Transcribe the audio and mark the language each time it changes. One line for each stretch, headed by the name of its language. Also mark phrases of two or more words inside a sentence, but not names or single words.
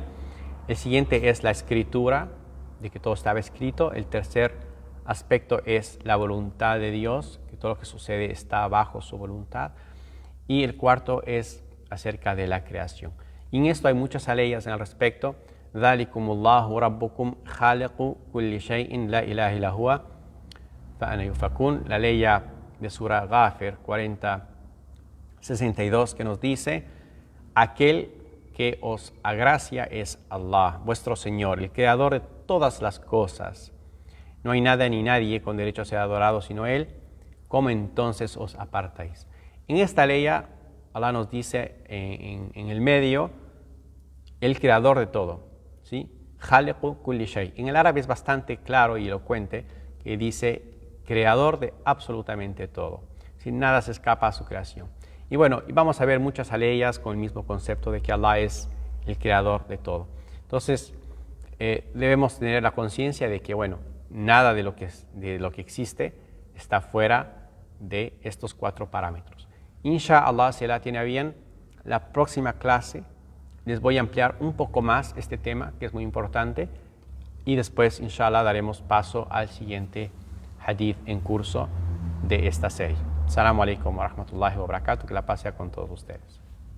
Spanish: El siguiente es la escritura, de que todo estaba escrito. El tercer aspecto es la voluntad de Dios, que todo lo que sucede está bajo su voluntad. Y el cuarto es acerca de la creación. Y en esto hay muchas aleyas al respecto.
Arabic: ذَلِكُمُ اللَّهُ رَبُّكُمْ خَالِقُ كُلِّ شَيْءٍ لَا إِلَهَ إِلَّا هُوَ فَأَنَا يُؤْفَكُونَ.
Spanish: La ley de Surah Ghafir 40:62 que nos dice: aquel que os agracia es Allah, vuestro Señor, el creador de todas las cosas. No hay nada ni nadie con derecho a ser adorado sino Él. ¿Cómo entonces os apartáis? En esta ley, Allah nos dice en el medio, el creador de todo, ¿sí?
Arabic: خالق كل شيء.
Spanish: En el árabe es bastante claro y elocuente que dice creador de absolutamente todo. Sin nada se escapa a su creación. Y bueno, vamos a ver muchas aleyas con el mismo concepto de que Allah es el creador de todo. Entonces, debemos tener la conciencia de que, bueno, nada de lo que existe está fuera de estos 4 parámetros. Inshallah, si Allah tiene bien, la próxima clase les voy a ampliar un poco más este tema, que es muy importante, y después, inshallah, daremos paso al siguiente hadith en curso de esta serie.
Arabic: السلام عليكم ورحمة الله وبركاته.
Spanish: Que la paz sea con todos ustedes.